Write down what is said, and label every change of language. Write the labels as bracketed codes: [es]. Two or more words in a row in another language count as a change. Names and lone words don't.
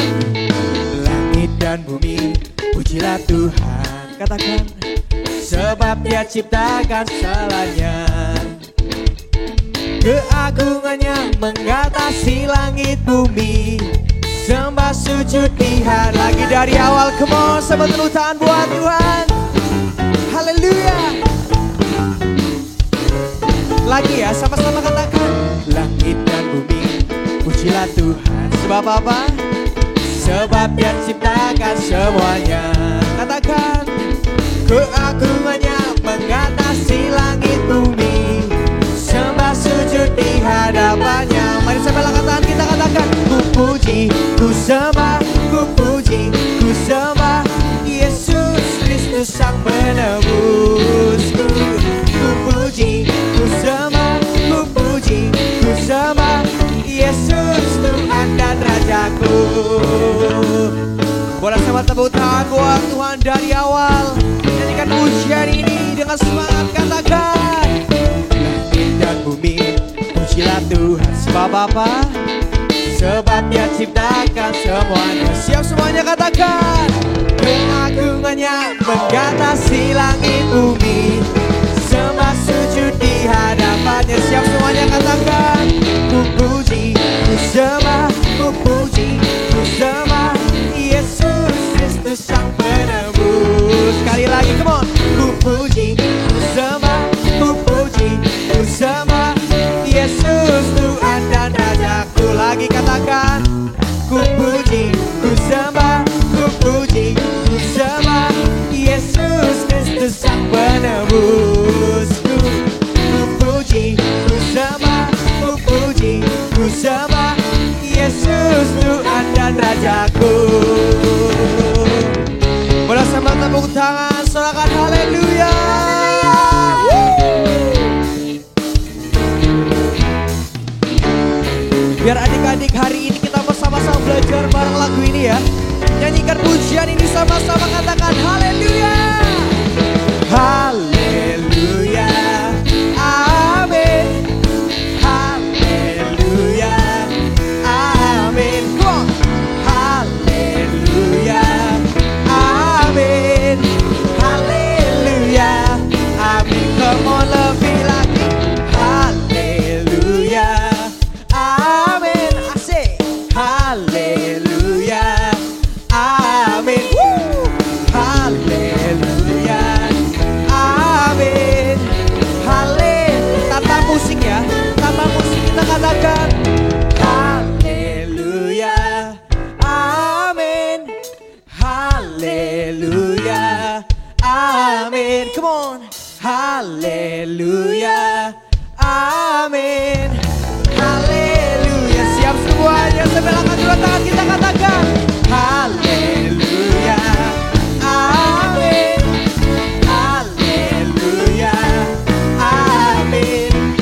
[id] Langit dan bumi pujilah Tuhan. Katakan. Sebab Dia ciptakan segalanya. Keagungannya mengatasi langit bumi. Sembah sujud lihat lagi dari awal, [en] come on, [id] sembah tepuk tangan buat Tuhan. Haleluya. Lagi ya, sama-sama katakan. Langit dan bumi pujilah Tuhan. Sebab apa? Sebab Dia ciptakan semuanya. Katakan. Keagungannya mengatasi langit bumi. Sembah sujud di hadapannya. Mari sambil katakan, kita katakan. Ku puji, ku sembah, ku puji, ku sembah Yesus Kristus Sang Penebusku. Ku puji, ku sembah, ku puji, ku sembah Yesus Tuhan dan Rajaku. Boleh sama tepuk tangan buat Tuhan dari awal. Nyanyikan pujian ini dengan semangat, katakan. Langit dan bumi pujilah Tuhan. Sebab apa? Sebab Dia ciptakan semuanya. Siap semuanya katakan. Keagungannya mengatasi langit bumi. Sembah sujud di hadapannya. Siap semuanya katakan. Ku puji, ku sembah, ku puji, ku sembah Yesus Kristus Sang Penebus. Sekali lagi, [en] come on. [id] Ku puji, ku sembah, ku puji, ku sembah Yesus Tuhan dan Rajaku. Lagi katakan. Ku puji, ku sembah, ku puji, ku sembah Yesus Kristus Sang Penebusku. Ku puji, ku sembah, ku puji, ku sembah Yesus Tuhan dan Rajaku. Boleh sama tepuk tangan, sorakan haleluya. Biar adik-adik hari ini kita bersama-sama belajar bareng lagu ini ya. Nyanyikan pujian ini sama-sama, katakan haleluya. Haleluya. Amin. Haleluya. Amin. [en] Come on. [id] Haleluya. Amin. Haleluya. Amin. [en] Come on, [id] lebih lagi. Haleluya. Amin. Asik. Haleluya. Amin. Haleluya. Amin. Haleluya. Tata musik ya. Tata musik kita katakan. Haleluya. Amin. Haleluya. Amin. [en] Come on. [id] Haleluya. Amin. Haleluya. Siap semuanya, sebelah kedua tangan kita katakan. Haleluya. Amin. Haleluya. Amin.